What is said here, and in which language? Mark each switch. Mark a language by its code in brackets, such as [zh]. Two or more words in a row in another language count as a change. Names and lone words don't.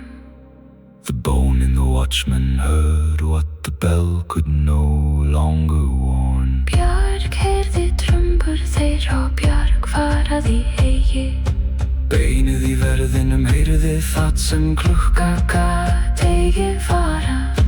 [en] The bone in the watchman heard what the bell could no longer warn. [is] Bjarg heyrði trombur þeirra og bjarg varaði eigi. Beinið í verðinum heyrði það sem klukka gat eigi varað.